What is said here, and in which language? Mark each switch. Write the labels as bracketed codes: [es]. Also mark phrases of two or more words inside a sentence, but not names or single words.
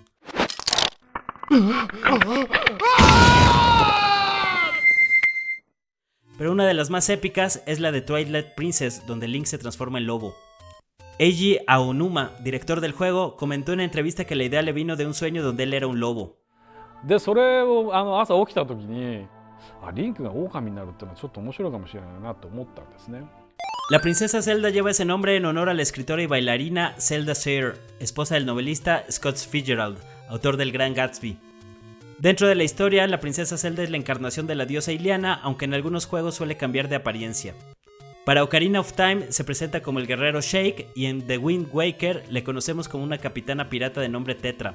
[es] Pero una de las más épicas es la de Twilight Princess, donde Link se transforma en lobo. Eiji Aonuma, director del juego, comentó en una entrevista que la idea le vino de un sueño donde él era un lobo. [ja] でそれを朝起きた時にリンクが狼になるっていうのはちょっと面白いかもしれないなと思ったんですね。 [es] La princesa Zelda lleva ese nombre en honor a la escritora y bailarina Zelda Sayre, esposa del novelista Scott Fitzgerald, autor del Gran Gatsby. Dentro de la historia, la princesa Zelda es la encarnación de la diosa Iliana, aunque en algunos juegos suele cambiar de apariencia. Para Ocarina of Time se presenta como el guerrero Shake y en The Wind Waker le conocemos como una capitana pirata de nombre Tetra.